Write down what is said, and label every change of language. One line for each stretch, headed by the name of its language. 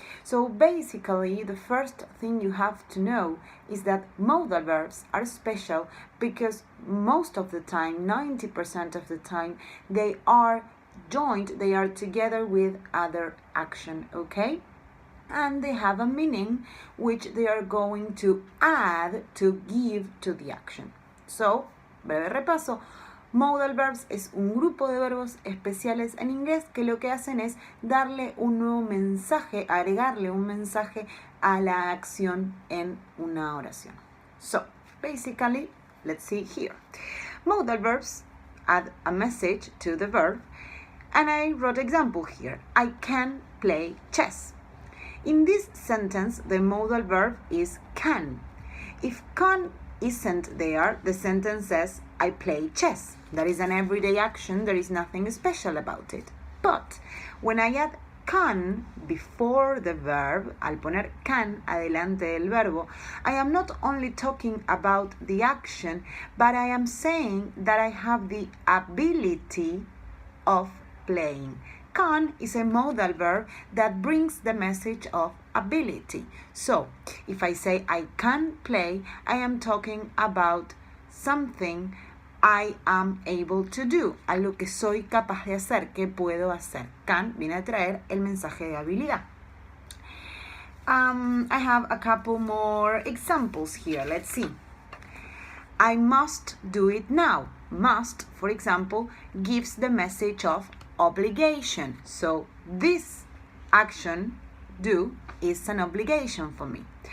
English: So basically, the first thing you have to know is that modal verbs are special because most of the time, 90% of the time, they are joined, they are together with other action, okay? And they have a meaning which they are going to add, to give to the action.
Spanish: So, breve repaso. Modal verbs es un grupo de verbos especiales en inglés que lo que hacen es darle un nuevo mensaje, agregarle un mensaje a la acción en una oración.
English: So, basically, let's see here. Modal verbs add a message to the verb, and I wrote example here. I can play chess. In this sentence, the modal verb is can. If can isn't there, the sentence says, I play chess. That is an everyday action, there is nothing special about it. But when I add can before the verb, al poner can adelante del verbo, I am not only talking about the action, but I am saying that I have the ability of playing. Can is a modal verb that brings the message of ability. So, if I say I can play, I am talking about something I am able to do, algo que soy capaz de hacer, que puedo hacer.
Spanish: Can viene a traer el mensaje de habilidad.
English: I have a couple more examples here. Let's see. I must do it now. Must, for example, gives the message of obligation. So this action, do, is an obligation for me.